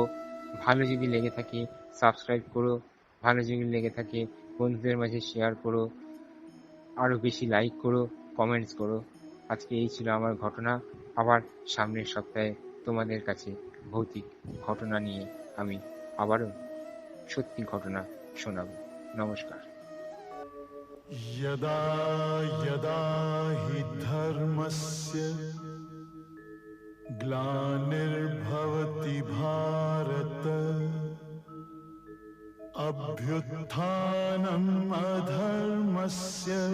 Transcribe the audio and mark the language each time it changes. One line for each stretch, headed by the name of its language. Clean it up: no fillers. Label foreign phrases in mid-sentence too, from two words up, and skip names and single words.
Bangla: ভালো যদি লেগে থাকে সাবস্ক্রাইব করো, ভালো যদি লেগে থাকে বন্ধুদের মাঝে শেয়ার করো, আরো বেশি লাইক করো, কমেন্টস করো। আজকে এই ছিল আমার ঘটনা। আবার সামনের সপ্তাহে তোমাদের কাছে ভৌতিক ঘটনা নিয়ে আমি আবারও সত্যি ঘটনা শোনাবো। নমস্কার।
Sanskrit: यदा यदा हि धर्मस्य ग्लानिर्भवति भारत अभ्युत्थानम् अधर्मस्य